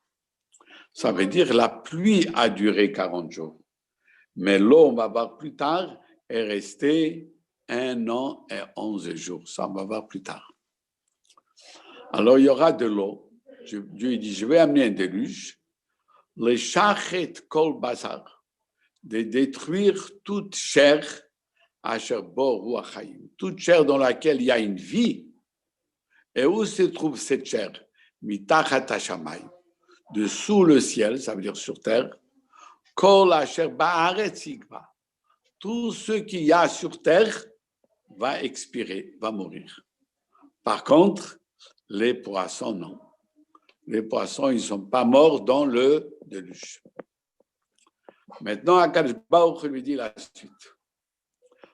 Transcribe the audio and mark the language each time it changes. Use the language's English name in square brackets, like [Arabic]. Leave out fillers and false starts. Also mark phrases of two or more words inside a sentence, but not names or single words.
[French] Ça veut dire la pluie a duré 40 jours. Mais l'eau, on va voir plus tard, est restée 1 an et 11 jours. Ça, on va voir plus tard. Alors, il y aura de l'eau. Dieu dit, je vais amener un déluge. [Hebrew] לשחת כל בשר, [French] de détruire toute chair, [Hebrew] אשר בו רוח חיים, [French] toute chair dans laquelle il y a une vie. Et où se trouve cette chair? [Hebrew] מתחת השמים, [French] dessous le ciel, ça veut dire sur terre. [Hebrew] כל אשר בארץ יגוע, [French] tout ce qu'il y a sur terre va expirer, va mourir. Par contre, les poissons, non. Les poissons, ils ne sont pas morts dans le déluge. Maintenant, Akadosh Baruch lui dit la suite.